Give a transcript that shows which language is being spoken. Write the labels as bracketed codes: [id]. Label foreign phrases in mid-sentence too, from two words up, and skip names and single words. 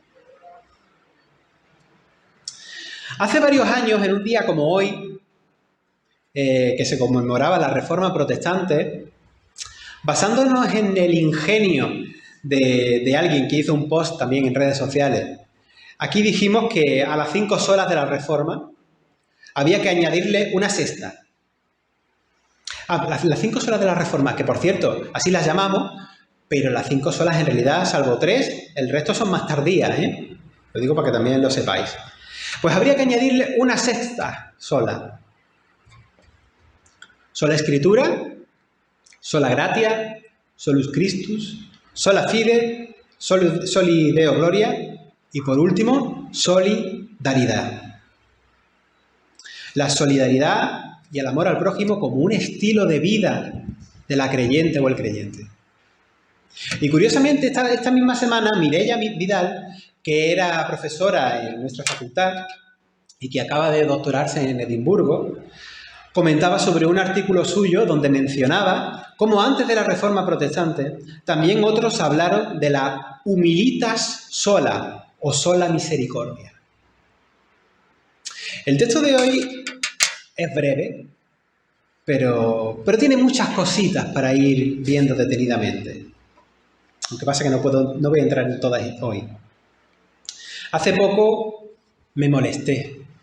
[es] Hace varios años, en un día como hoy, que se conmemoraba la Reforma Protestante, basándonos en el ingenio de alguien que hizo un post también en redes sociales, aquí dijimos que a las 5 solas de la Reforma había que añadirle una sexta. Las 5 solas de la Reforma, que por cierto, así las llamamos, pero las 5 solas en realidad, salvo 3, el resto son más tardías, ¿eh? Lo digo para que también lo sepáis. Pues habría que añadirle una sexta sola. Sola Escritura, [la] sola Gratia, solus Christus, sola Fide, soli Deo Gloria [es] y por último, solidaridad. La solidaridad y el amor al prójimo como un estilo de vida de la creyente o el creyente. Y curiosamente, esta misma semana, Mireia Vidal, que era profesora en nuestra facultad y que acaba de doctorarse en Edimburgo, comentaba sobre un artículo suyo donde mencionaba cómo antes de la Reforma Protestante también otros hablaron de la [la] humilitas sola [es] o [la] sola misericordia. [es] El texto de hoy es breve, pero tiene muchas cositas para ir viendo detenidamente. Lo que pasa es que no voy a entrar en todas hoy. Hace poco me molesté.